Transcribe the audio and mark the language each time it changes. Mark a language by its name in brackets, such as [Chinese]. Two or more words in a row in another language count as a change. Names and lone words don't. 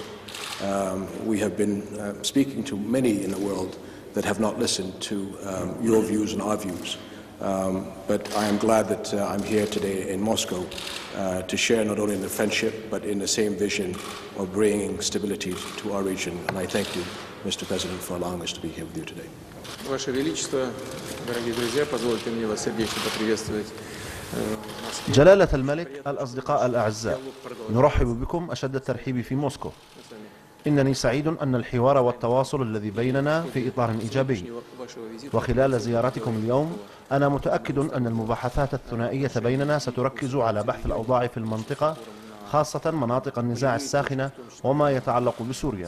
[English] We have been speaking to many in the world that have not listened to your views and our views. But I am glad that I'm here today in Moscow to share not only in the friendship but in the same vision of bringing stability to our region. And I thank you, Mr. President, for allowing us to be here with you today. [Russian] Ваше Величество, дорогие друзья, позвольте мне вас сердечно поприветствовать. [Arabic] جلالة الملك، الأصدقاء الأعزاء، نرحب بكم أشد الترحيب في موسكو. إنني سعيد أن الحوار والتواصل الذي بيننا في إطار إيجابي، وخلال زيارتكم اليوم أنا متأكد أن المباحثات الثنائية بيننا ستركز على بحث الأوضاع في المنطقة، خاصة مناطق النزاع الساخنة وما يتعلق بسوريا.